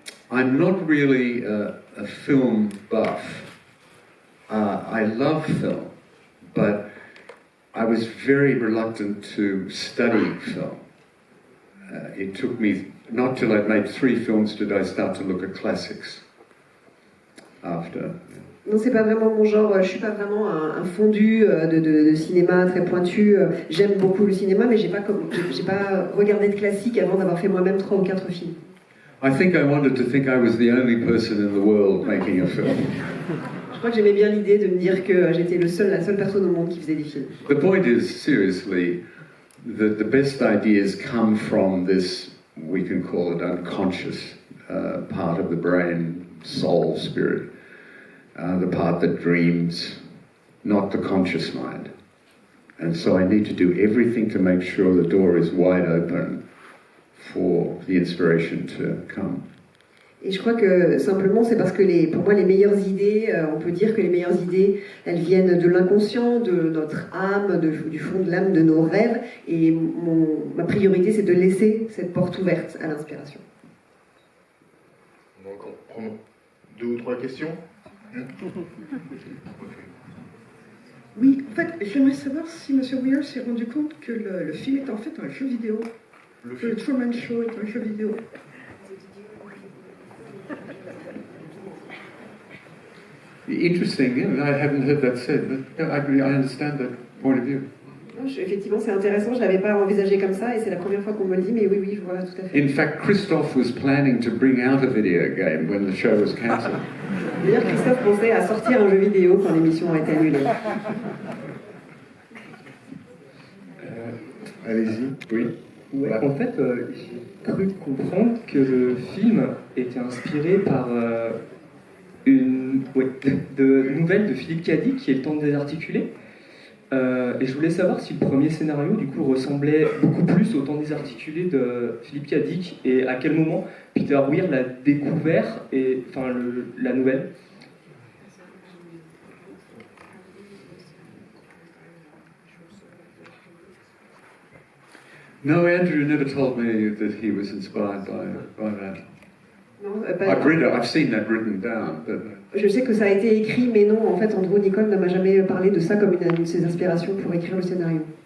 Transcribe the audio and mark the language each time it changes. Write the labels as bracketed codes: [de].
[en] I'm not really a film buff. I love film, but I was very reluctant to study film. It took me, not till I'd made 3 films did I start to look at classics after. [fr] Non, c'est pas vraiment mon genre. Je suis pas vraiment un fondu de cinéma très pointu. J'aime beaucoup le cinéma, mais j'ai pas regardé de classique avant d'avoir fait moi-même 3 ou 4 films. [en] I think I wanted to think I was the only person in the world making a film. [fr] Je crois que j'aimais bien l'idée de me dire que j'étais la seule personne au monde qui faisait des films. [en] The point is, seriously, the best ideas come from this, we can call it unconscious part of the brain, soul, spirit. the part that dreams, not the conscious mind. And so I need to do everything to make sure the door is wide open for the inspiration to come. [fr] Et je crois que simplement c'est parce que pour moi les meilleures idées, on peut dire que les meilleures idées, elles viennent de l'inconscient, de notre âme, du fond de l'âme, de nos rêves. Et ma priorité c'est de laisser cette porte ouverte à l'inspiration. Donc on prend 2 ou 3 questions. Oui, en fait, j'aimerais savoir si M. Weir s'est rendu compte que le film est en fait un jeu vidéo. Le Truman Show est un jeu vidéo. [en] Interesting, yeah, I haven't heard that said, but yeah, I understand that point of view. [fr] Effectivement, c'est intéressant, je ne l'avais pas envisagé comme ça, et c'est la première fois qu'on me le dit, mais oui, oui, je vois tout à fait. [en] In fact, Christophe was planning to bring out a video game when the show was cancelled. [fr] D'ailleurs, Christophe pensait à sortir un jeu vidéo quand l'émission a été annulée. Allez-y, oui. Ouais, en fait, j'ai cru comprendre que le film était inspiré par de nouvelles de Philippe Cadic qui est Le Temps de désarticuler. Et je voulais savoir si le premier scénario du coup ressemblait beaucoup plus au Temps désarticulé de Philippe Cadic et à quel moment Peter Weir l'a découvert et enfin la nouvelle. [en] No, Andrew never told me that he was inspired by that. [fr] Non, [en] I've seen that written down, but... [fr] Je sais que ça a été écrit, mais non, en fait, Andrew Nicol ne m'a jamais parlé de ça comme une de ses inspirations pour écrire le scénario.